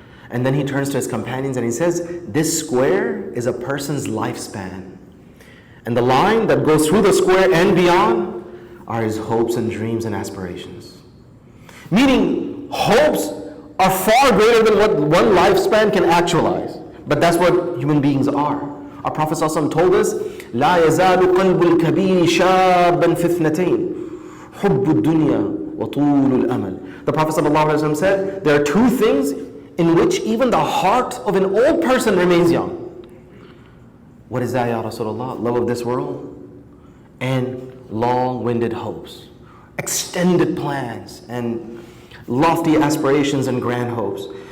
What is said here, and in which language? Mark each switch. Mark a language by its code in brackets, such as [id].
[en] And then he turns to his companions and he says, this square is a person's lifespan. And the line that goes through the square and beyond are his hopes and dreams and aspirations. Meaning, hopes are far greater than what one lifespan can actualize. But that's what human beings are. Our Prophet ﷺ told us, [ar] لا يزال قلب الكبير شابا في اثنتين حب الدنيا وطول الأمل. [en] The Prophet ﷺ said, there are two things in which even the heart of an old person remains young. What is that, Ya Rasulullah? Love of this world and long-winded hopes, extended plans, and lofty aspirations and grand hopes.